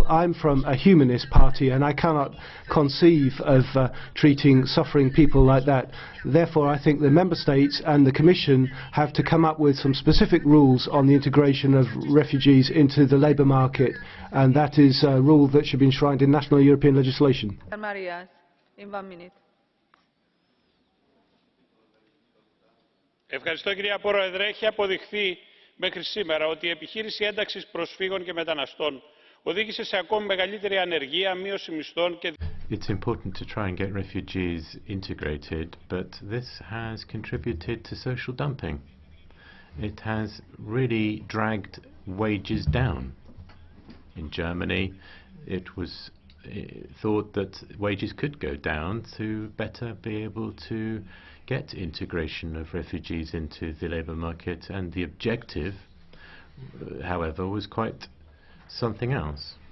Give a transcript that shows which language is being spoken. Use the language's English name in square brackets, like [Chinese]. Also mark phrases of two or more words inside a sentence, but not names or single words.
[English] I'm from a humanist party and I cannot conceive of treating suffering people like that. Therefore, I think the Member States and the Commission have to come up with some specific rules on the integration of refugees into the labour market, and that is a rule that should be enshrined in national European legislation. Marias, in 1 minute. [Greek] Ευχαριστώ κυρία Πρόεδρε. Έχει αποδειχθεί μέχρι σήμερα ότι η επιχείρηση ένταξης προσφύγων και μεταναστών οδήγησε σε ακόμη μεγαλύτερη ανεργία, μείωση μισθών και... [English] It's important to try and get refugees integrated, but this has contributed to social dumping. It has really dragged wages down. In Germany, it was thought that wages could go down to better be able to get integration of refugees into the labour market, and the objective, however, was quite something else.